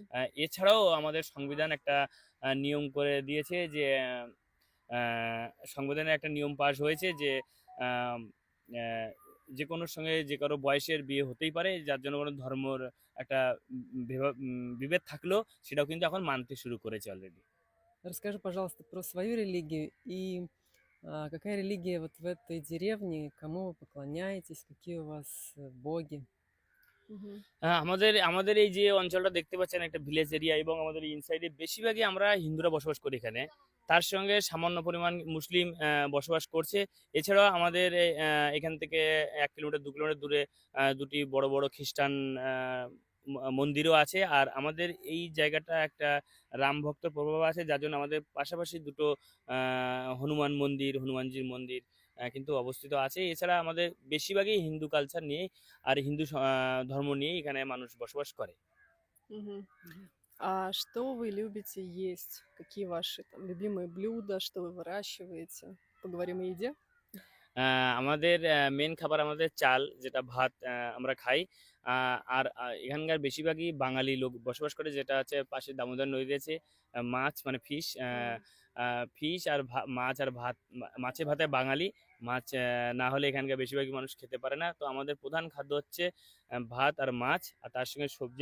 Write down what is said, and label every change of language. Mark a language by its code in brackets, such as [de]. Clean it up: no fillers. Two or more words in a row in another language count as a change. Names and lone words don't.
[bn] এছাড়াও আমাদের সংবিধান একটা নিয়ম করে দিয়েছে যে আ সংবিধানে একটা নিয়ম পাস হয়েছে যে আম অ্যা যেকোনোর সঙ্গে যে কারো বয়সের বিয়ে হতেই পারে। যার জন্য কোনো ধর্মর একটা বিভেদ থাকলেও সেটাও কিন্তু এখন মানতে শুরু করেছে অলরেডি। [ru] Расскажи, пожалуйста, про свою религию и какая религия вот в этой деревне, кому вы поклоняетесь, какие у вас боги? Мгм. [bn] আমাদের আমাদের এই যে অঞ্চলটা দেখতে পাচ্ছেন একটা [en] village area [bn] এবং আমাদের ইনসাইডে বেশিরভাগই আমরা হিন্দুরা বসবাস করি এখানে। তার সঙ্গে সামান্য পরিমাণ মুসলিম বসবাস করছে। এছাড়াও আমাদের এখান থেকে ১ কিলোমিটার ২ কিলোমিটার দূরে ২ টি বড়, বড় খ্রিস্টান আ ম মন্দিরও আছে। আর আমাদের এই জায়গাটা একটা রাম ভক্তর প্রভাব আছে, যার জন্য আমাদের পাশাপাশি দুটো আ হনুমানজির মন্দির কিন্তু অবস্থিত আছে। এছাড়া আমাদের বেশিরভাগই হিন্দু কালচার নিয়ে আর হিন্দু ধর্ম নিয়েই এখানে মানুষ বসবাস করে। [ru] Мгм. А что вы любите есть? Какие ваши там любимые блюда? Что вы выращиваете? Поговорим о еде? [bn] আমাদের মেন খাবার আমাদের চাল, যেটা ভাত আমরা খাই। আর এখানকার বেশিরভাগই বাঙালি লোক বসবাস করে, যেটা হচ্ছে পাশে দামোদর নদী আছে। মাছ মানে ফিশ, М, ফিশ আর মাছ আর ভাত, মাছে ভাতে বাঙালি। মাছ না হলে এখানকার বেশিরভাগই মানুষ খেতে পারে না। তো আমাদের প্রধান খাদ্য হচ্ছে ভাত আর মাছ, আর তার সঙ্গে সবজি।